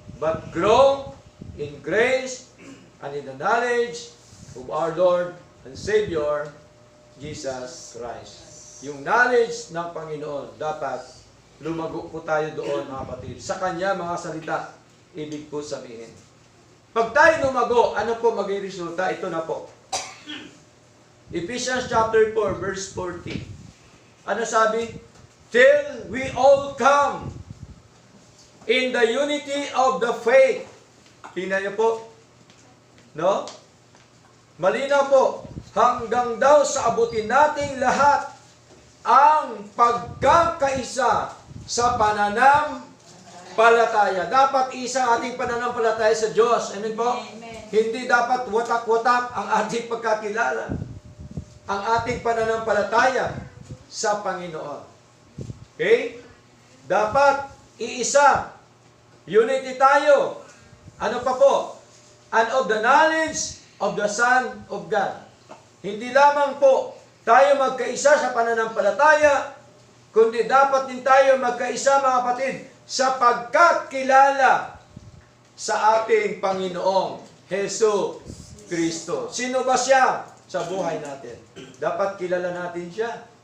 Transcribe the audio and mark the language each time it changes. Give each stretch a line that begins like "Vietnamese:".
English: But grow in grace and in the knowledge of our Lord and Savior, Jesus Christ.
Filipino: Yung knowledge ng Panginoon, dapat lumago po tayo doon, mga kapatid. Sa Kanya, mga salita, ibig po sabihin. Pag tayo lumago, ano po maging resulta? Ito na po. Ephesians chapter 4, verse 40. Ano sabi?
English: Till we all come in the unity of the faith.
Filipino: Tingnan niyo po. No? Malinaw po. Hanggang daw sa abutin nating lahat ang pagkakaisa sa pananampalataya. Dapat isa ating pananampalataya sa Diyos. Amen po? Amen. Hindi dapat watak-watak ang ating pagkakilala. Ang ating pananampalataya sa Panginoon. Okay? Dapat iisa. Unity tayo. Ano pa po?
English: And of the knowledge of the Son of God.
Filipino: Hindi lamang po tayo magkaisa sa pananampalataya, kundi dapat din tayo magkaisa, mga kapatid, sa pagkakilala sa ating Panginoong Hesus Kristo. Sino ba siya sa buhay natin? Dapat kilala natin siya.